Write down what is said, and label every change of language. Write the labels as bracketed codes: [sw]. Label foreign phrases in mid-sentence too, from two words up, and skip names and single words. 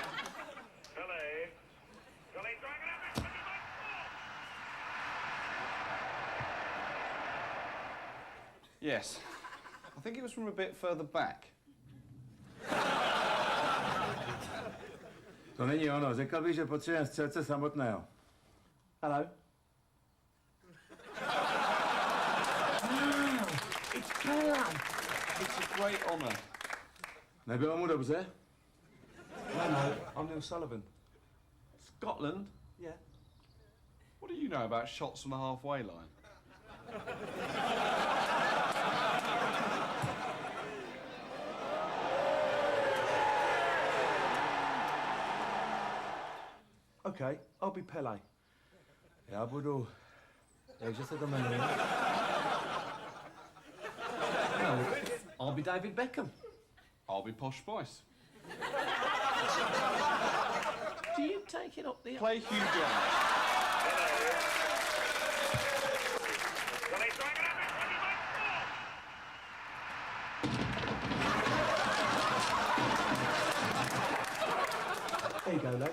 [en] Yes. I think it was from a bit further back. [cs] To není ono. Řekl bych, že potřebujeme střelce samotného. [en] Hello. It's Palin. It's a great honour. [cs] Nebylo mu dobře? [en] No, I'm Neil Sullivan. Scotland? Yeah. What do you know about shots from the halfway line? Okay, I'll be Pele. [cs] Já budu... Jakže se to jmenuje? [en] No, I'll be David Beckham. I'll be Posh Spice. Do you take it up the... Play Hugh Jones. There you go, lads.